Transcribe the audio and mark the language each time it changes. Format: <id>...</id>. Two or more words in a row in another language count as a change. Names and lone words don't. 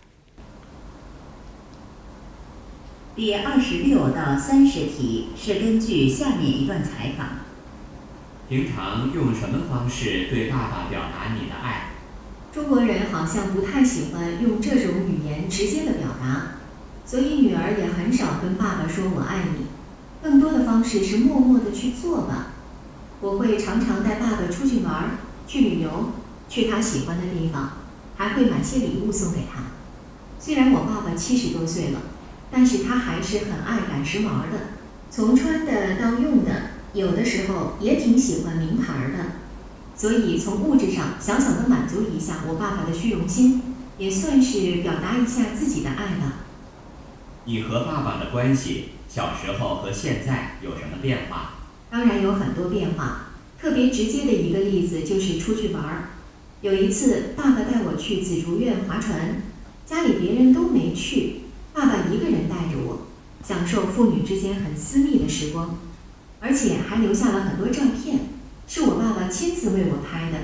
<zh>第26到30題是根據下面一段採訪。平常用什麼方式對爸爸表達你的愛？中國人好像不太喜歡用這種語言直接的表達，所以女兒也很少跟爸爸說我愛你，更多的方式是默默的去做吧。我會常常帶爸爸出去玩，去旅遊，去他喜歡的地方，還會買些禮物送給他。雖然我爸爸70多歲了， 但是他還是很愛趕時髦的，從穿的到用的，有的時候也挺喜歡名牌的。所以從物質上小小的滿足一下我爸爸的虛榮心，也算是表達一下自己的愛吧。你和爸爸的關係，小時候和現在有什麼變化？當然有很多變化，特別直接的一個例子就是出去玩。有一次，爸爸帶我去紫竹院划船，家裡別人都沒去，爸爸一個人帶着我，享受父女之間很私密的時光，而且還留下了很多照片，是我爸爸親自為我拍的。</zh>